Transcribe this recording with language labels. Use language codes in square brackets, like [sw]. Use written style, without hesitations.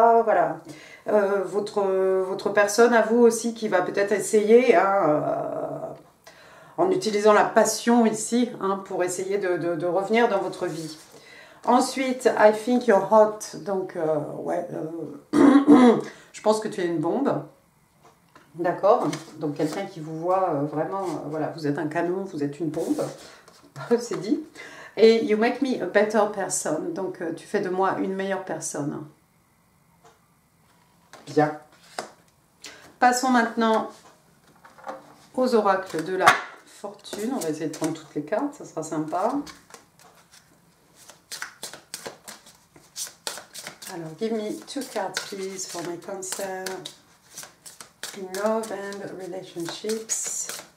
[fr] Voilà, votre personne à vous aussi qui va peut-être essayer, hein, en utilisant la passion ici, hein, pour essayer de revenir dans votre vie. Ensuite, [en] I think you're hot. [fr] Donc, ouais, je pense que tu es une bombe. D'accord? Donc, quelqu'un qui vous voit vraiment, voilà, vous êtes un canon, vous êtes une bombe. C'est dit. Et [en] you make me a better person. [fr] Donc, tu fais de moi une meilleure personne. Bien. Passons maintenant aux oracles de la fortune. On va essayer de prendre toutes les cartes, ça sera sympa. Alors, [en] give me 2 cards, please, for my Cancer. In love and relationships.